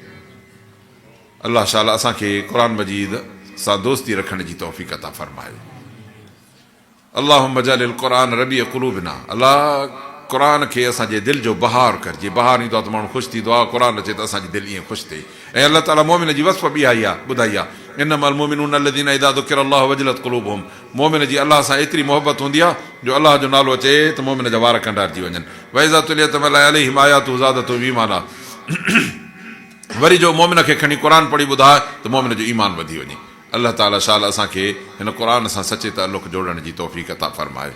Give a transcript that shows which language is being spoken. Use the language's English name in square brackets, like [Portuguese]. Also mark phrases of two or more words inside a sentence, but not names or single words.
[Sindhi] अल्लाह शाला असांखे क़ुर मजीद सां दोस्ती रखण जी तौफ़ीक़ अता फरमाए। [Arabic] اللهم اجعل القرآن ربيع قلوبنا, [Sindhi] अल्लाह क़ुर खे असांजे दिलि जो बहार कर, जीअं बहार ईंदो आहे त माण्हू ख़ुशि थींदो आहे, क़ुर अचे त असांजी दिलि ईअं ख़ुशि थिए। ऐं अल्लाह ताला मोमिन जी वस्फ़ बि आई आहे, ॿुधाई आहे, [Arabic] إنما المؤمنون الذين إذا ذكر الله وجلت قلوبهم, [Sindhi] मोमिन जी अल्लाह सां एतिरी मोहबत हूंदी आहे जो अल्लाह जो नालो अचे त मोमिन जा वार कंडारजी वञनि। [Arabic] وإذا تليت عليهم آياته زادتهم إيمانا, [Sindhi] वरी जो मोमिन खे खणी क़ुर पढ़ी ॿुधाए त मोमिन जो ईमान वधी वञे। अल्लाह ताला शाल असांखे हिन क़ुर सां सचे तालुक़ जोड़ण जी तौफ़ीक़ अता फरमाए।